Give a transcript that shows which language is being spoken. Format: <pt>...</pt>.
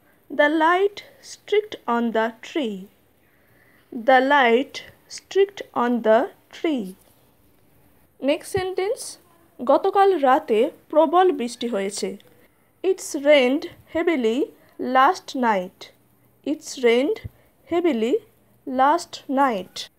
<en>The light streaked on the tree. The light streaked on the tree. Next sentence,</en> <bn>গতকাল রাতে প্রবল বৃষ্টি হয়েছে।</bn> <en>It's rained heavily last night. It's rained heavily last night.</en>